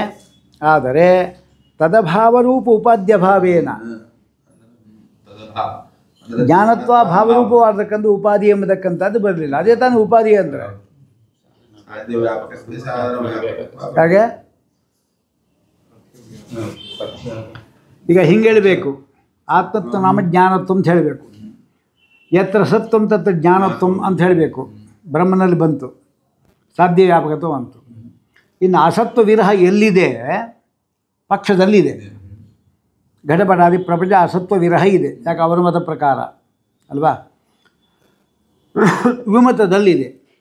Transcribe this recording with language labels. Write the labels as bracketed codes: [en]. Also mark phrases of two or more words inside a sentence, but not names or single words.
[kn] ಆದರೆ [sa] ತದಭಾವರೂಪ ಉಪಾದ್ಯಭಾವೇನ, [kn] ಜ್ಞಾನತ್ವ ಭಾವರೂಪವಾದಕ್ಕಂಥ ಉಪಾಧಿ ಎಂಬತಕ್ಕಂಥದ್ದು ಬರಲಿಲ್ಲ. ಅದೇ ತಾನೇ ಉಪಾಧಿ ಅಂದರೆ. ಹಾಗೆ ಈಗ ಹಿಂಗೆ ಹೇಳಬೇಕು, [sa] ಆತ್ಮತ್ವ ನಾಮ ಜ್ಞಾನತ್ವ [kn] ಅಂತ ಹೇಳಬೇಕು. [sa] ಯತ್ರ ಸತ್ವಂ ತತ್ರ ಜ್ಞಾನತ್ವಂ [kn] ಅಂತ ಹೇಳಬೇಕು. ಬ್ರಹ್ಮನಲ್ಲಿ ಬಂತು, ಸಾಧ್ಯ ವ್ಯಾಪಕತ್ವ ಬಂತು. ಇನ್ನು ಅಸತ್ವ ವಿರಹ ಎಲ್ಲಿದೆ? ಪಕ್ಷದಲ್ಲಿದೆ. ಘಟಪಟಾದಿ ಪ್ರಪಂಚ ಅಸತ್ವ ವಿರಹ ಇದೆ. ಯಾಕೆ? ಅವರ ಮತ ಪ್ರಕಾರ ಅಲ್ವಾ? ವಿಮತದಲ್ಲಿದೆ.